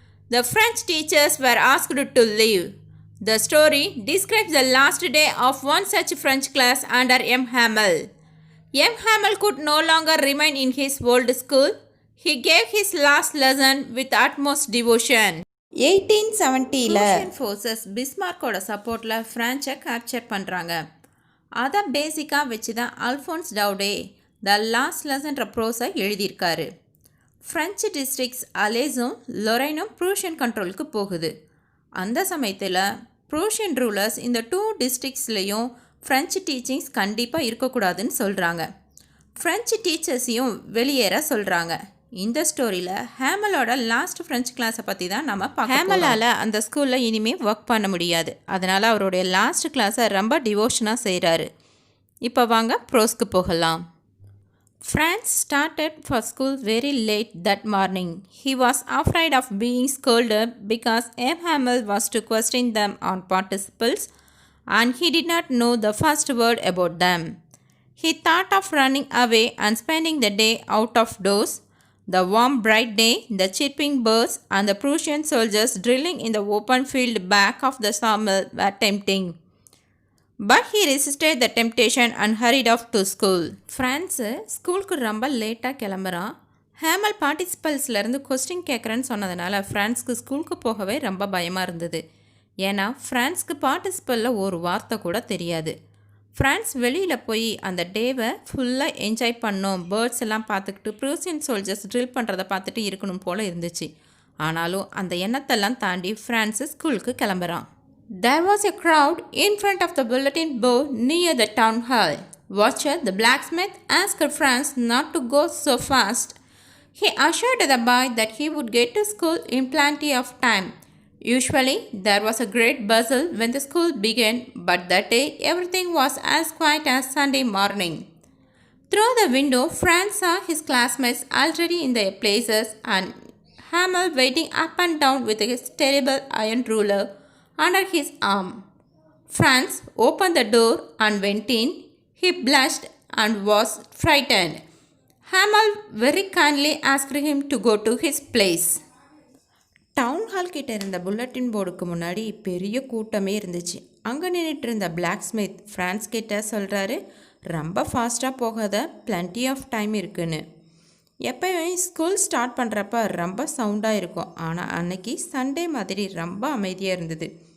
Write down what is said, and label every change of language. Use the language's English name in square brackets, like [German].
[English] The French teachers were asked to leave. The story describes the last day of one such French class under M. Hamel. M. Hamel could no longer remain in his old school. He gave his last lesson with utmost devotion. [Tamil] 1870ல் Prussian forces பிஸ்மார்க்கோட சப்போர்ட்டில் ஃப்ரான்ச்சை capture பண்ணுறாங்க. அதை பேசிக்காக வச்சு தான் Alphons டவுடே the last லெசன்ற ப்ரோஸை எழுதியிருக்காரு. French districts அலேஸும் லொரைனும் Prussian கண்ட்ரோலுக்கு போகுது. அந்த சமயத்தில் ப்ரூஷியன் ரூலர்ஸ் இந்த டூ டிஸ்ட்ரிக்ட்ஸ்லேயும் ஃப்ரெஞ்சு டீச்சிங்ஸ் கண்டிப்பாக இருக்கக்கூடாதுன்னு சொல்கிறாங்க. ஃப்ரெஞ்சு டீச்சர்ஸையும் வெளியேற சொல்கிறாங்க. இந்த ஸ்டோரியில் ஹேமலோட லாஸ்ட் ஃப்ரெஞ்ச் கிளாஸை பற்றி தான் நம்ம பார்க்க. ஹேமலால் அந்த ஸ்கூலில் இனிமேல் ஒர்க் பண்ண முடியாது. அதனால் அவருடைய லாஸ்ட் கிளாஸை ரொம்ப டிவோஷனாக செய்கிறாரு. இப்போ வாங்க ப்ரோஸ்க்கு போகலாம். [English] Franz started for school very late that morning. He was afraid of being scolded because M. Hamel was to question them on participles and he did not know the first word about them. He thought of running away and spending the day out of doors. The warm bright day, the chirping birds and the Prussian soldiers drilling in the open field back of the sawmill were tempting. But he resisted the temptation and hurried off to school. [Tamil] Franz ஸ்கூலுக்கு ரொம்ப லேட்டாக கிளம்புறான். Hamel பார்ட்டிசிபல்ஸ்லேருந்து question கேட்குறேன்னு சொன்னதுனால ஃப்ரான்ஸ்க்கு ஸ்கூலுக்கு போகவே ரொம்ப பயமாக இருந்தது. ஏன்னா ஃப்ரான்ஸ்க்கு பார்ட்டிசிபலில் ஒரு வார்த்தை கூட தெரியாது. ஃப்ரான்ஸ் வெளியில் போய் அந்த டேவை ஃபுல்லாக என்ஜாய் பண்ணோம், பேர்ட்ஸ் எல்லாம் பார்த்துக்கிட்டு ப்ரூசியன் சோல்ஜர்ஸ் ட்ரில் பண்ணுறதை பார்த்துட்டு இருக்கணும் போல் இருந்துச்சு. ஆனாலும் அந்த எண்ணத்தெல்லாம் தாண்டி ஃப்ரான்ஸ் ஸ்கூலுக்கு கிளம்புறான். [English] There was a crowd in front of the bulletin board near the town hall. Watcher, the blacksmith, asked Franz not to go so fast. He assured the boy that he would get to school in plenty of time. Usually, there was a great bustle when the school began, but that day everything was as quiet as Sunday morning. Through the window, Franz saw his classmates already in their places and Hamel waiting up and down with his terrible iron ruler under his arm. Franz opened the door and went in. He blushed and was frightened. Hamel very kindly asked him to go to his place. [Tamil] Town hall கிட்ட இருந்த bulletin போர்டுக்கு முன்னாடி பெரிய கூட்டமே இருந்துச்சு. அங்கே நின்றுட்டு இருந்த பிளாக் ஸ்மித் ஃப்ரான்ஸ் கிட்ட சொல்கிறாரு, ரொம்ப ஃபாஸ்ட்டாக போகாத, [English] plenty of time [Tamil] இருக்குன்னு. எப்போயுமே ஸ்கூல் ஸ்டார்ட் பண்ணுறப்ப ரொம்ப சவுண்டாக இருக்கும், ஆனால் அன்னைக்கு சண்டே மாதிரி ரொம்ப அமைதியாக இருந்தது.